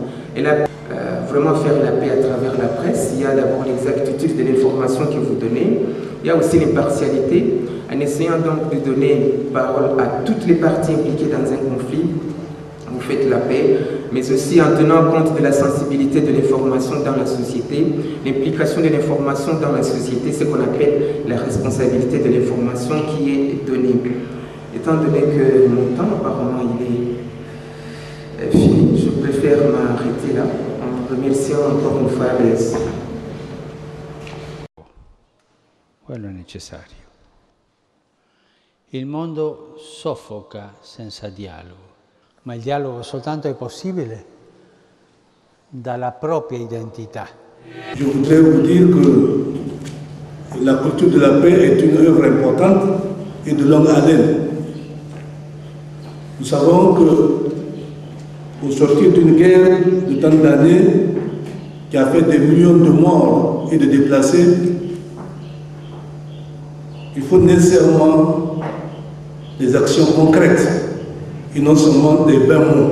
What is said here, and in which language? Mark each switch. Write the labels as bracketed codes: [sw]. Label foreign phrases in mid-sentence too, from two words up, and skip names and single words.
[fr] Et là, vraiment faire la paix à travers la presse, il y a d'abord l'exactitude de l'information que vous donnez, il y a aussi l'impartialité, en essayant donc de donner parole à toutes les parties impliquées dans un conflit, vous faites la paix, mais aussi en tenant compte de la sensibilité de l'information dans la société, l'implication de l'information dans la société, ce qu'on appelle la responsabilité de l'information qui est donnée. Étant donné que mon temps apparemment il est fini, je préfère m'arrêter là en remerciant encore une fois Blaise. [it] Quello è necessario. Il mondo soffoca senza dialogo, ma il dialogo soltanto è possibile dalla propria identità. [fr] Je voudrais vous dire que la culture de la paix est une œuvre importante et de longue haleine. Nous savons qu'au sortir d'une guerre de tant d'années qui a fait des millions de morts et de déplacés, il faut nécessairement des actions concrètes et non seulement des vains mots.